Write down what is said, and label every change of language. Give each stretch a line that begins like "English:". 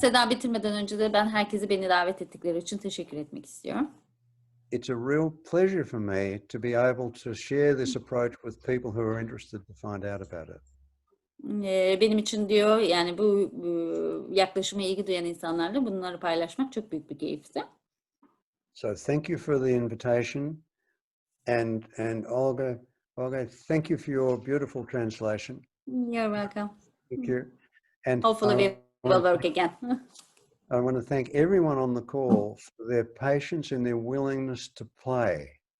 Turkish: Bitirmeden önce de ben herkesi beni davet ettikleri için teşekkür etmek istiyorum.
English: It's a real pleasure for me to be able to share this approach with people who are interested to find out about it.
Turkish: Benim için diyor yani bu yaklaşıma ilgi duyan insanlarla bunları paylaşmak çok büyük bir keyifti.
English: So thank you for the invitation, and Olga, thank you for your beautiful translation. You're welcome. Thank you. And Hopefully we will work again. I want to thank everyone on the call for their patience and their willingness to play.